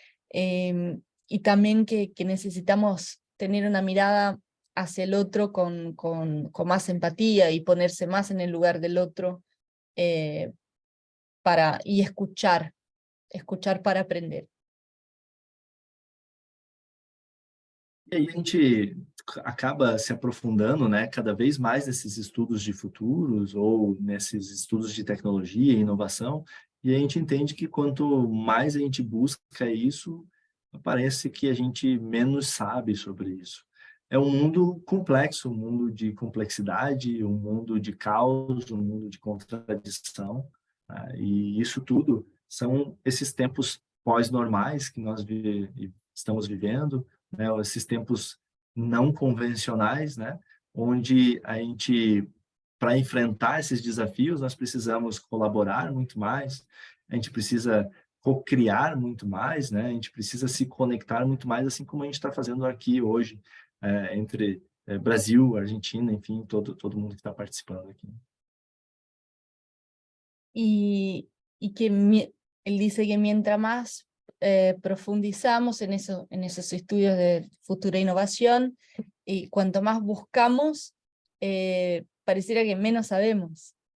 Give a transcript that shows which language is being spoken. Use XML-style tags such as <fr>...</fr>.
<es>Y también que necesitamos tener una mirada hacia el otro con más empatía y ponerse más en el lugar del otro, y escuchar para aprender.</es> <pt>E aí a gente acaba se aprofundando, né, cada vez mais nesses estudos de futuros ou nesses estudos de tecnologia e inovação, e a gente entende que quanto mais a gente busca isso, parece que a gente menos sabe sobre isso. É um mundo complexo, um mundo de complexidade, um mundo de caos, um mundo de contradição, né? E isso tudo são esses tempos pós-normais que nós estamos vivendo, né? Esses tempos não convencionais, né? Onde a gente, para enfrentar esses desafios, nós precisamos colaborar muito mais, a gente precisa co-criar muito mais, né? A gente precisa se conectar muito mais, assim como a gente está fazendo aqui hoje, entre Brasil, Argentina, enfim, todo mundo que está participando aqui.</pt> <es>Y que él dice que mientras más profundizamos en esos estudios de futura innovación, y cuanto más buscamos, pareciera que menos sabemos.</es>